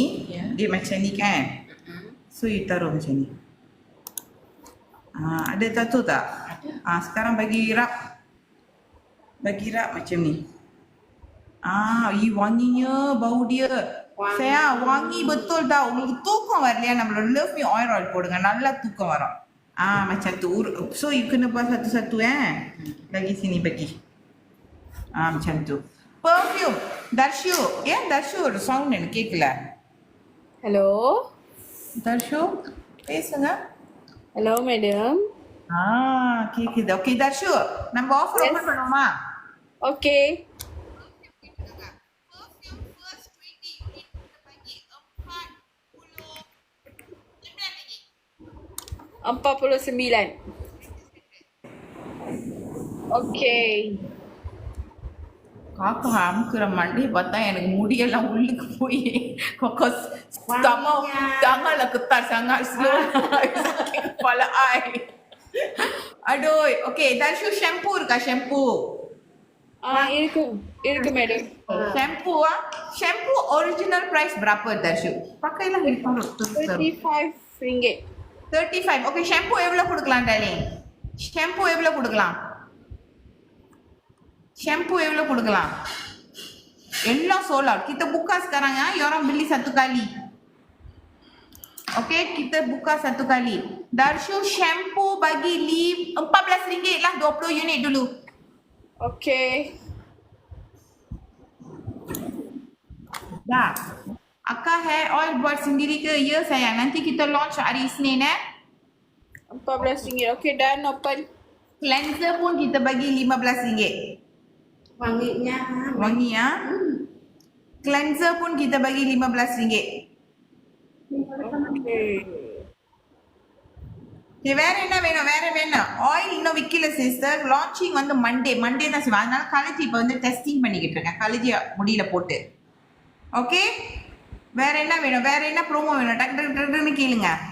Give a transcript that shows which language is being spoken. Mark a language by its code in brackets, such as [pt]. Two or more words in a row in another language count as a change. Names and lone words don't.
[ms] Dia macam ni kan? So, you taruh macam ni. Ada tattoo tak? Sekarang bagi rap. Macam ni. Wanginya, bau dia. Saya wangi betul tau. [ta] உங்களுக்கு தூக்கம் வரலையா? நம்மளோட [en] love me oil [ta] போடுங்க. நல்லா தூக்கம் வரும். [ms] Macam tu. So you kena buat satu-satu Bagi sini bagi. Macam tu. Perfume. Darshu. [ta] Darshu ஒரு சவுண்ட் எனக்கு கேட்கல. [en] Hello. [ta] Darshu பேசுங்க. [en] Hello, madam. [ta] கேக்குது. Okay, Darshu. நம்ம [en] offer open [ta] பண்ணுவோமா? [en] Okay. 49. Okay. [ta] காக்கா அமுக்குற மண்டையை பார்த்தா எனக்கு முடியெல்லாம் உள்ளுக்கு போய் [ms] tanganlah ketat sangat slow sakit kepala I. [ta] Aduh, okay, Darshu shampoo இருக்கா shampoo? இருக்கு madam. [ms] Shampoo original price berapa Darshu? Pakailah ni taruh. 35 ringgit. [ta] 35. Okay, shampoo எவ்வளவு கொடுக்கலாம் darling? Shampoo எவ்வளவு கொடுக்கலாம்? Eல்லாம் [en] sold out. [ms] Kita buka sekarang you orang beli satu kali. Okay, kita buka satu kali. Darshu shampoo bagi 14 ringgit lah, 20 unit dulu. Okay. Dah. Akak [en] hair oil [ms] buat sendiri ke? Ya sayang, nanti kita launch hari Isnin 14 ringgit. Okay, done, open. Cleanser pun kita bagi 15 ringgit. Wangi Cleanser pun kita bagi 15 ringgit. Okay. [ta] Okay, வேற என்ன வேணும் வேற வேணும் ஆயில் இன்னும் விற்கல சிஸ்டர். லான்ச்சிங் வந்து மண்டே தான் செய்வேன். அதனால காலேஜ் இப்போ வந்து டெஸ்டிங் பண்ணிக்கிட்டு இருக்கேன் காலேஜ் முடியல போட்டு. ஓகே, வேற என்ன வேணும் வேற என்ன ப்ரோமோ வேணும் டக்கு டக்கு டக்குன்னு கேளுங்க.